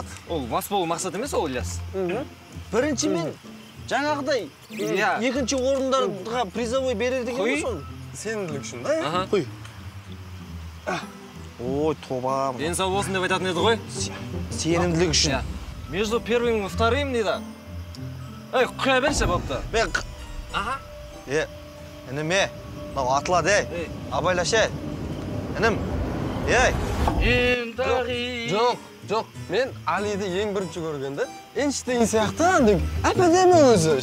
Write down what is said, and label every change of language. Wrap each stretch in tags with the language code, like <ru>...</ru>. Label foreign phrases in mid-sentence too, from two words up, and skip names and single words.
<kk>Ол мас болу мақсат емес, ол Ильяс. Бірінші мен жаңағыдай Иә. екінші орындарға призовой берер деген ғой соны. Сенімділік үшін, да? Аха. Қой. Ой, тоба. Денсау болсын деп айтатын еді ғой. Сенімділік үшін.</kk> <ru>Между первым и вторым дейді.</ru> <kk>Ей, құя берші бапты. Мен Аха. ініме, мынау атылады, абайлаш, інім. Жоқ. Мен Алиді ең бірінші көргенде, Эйнштейн сияқты, әп-әдемі өзі.</kk>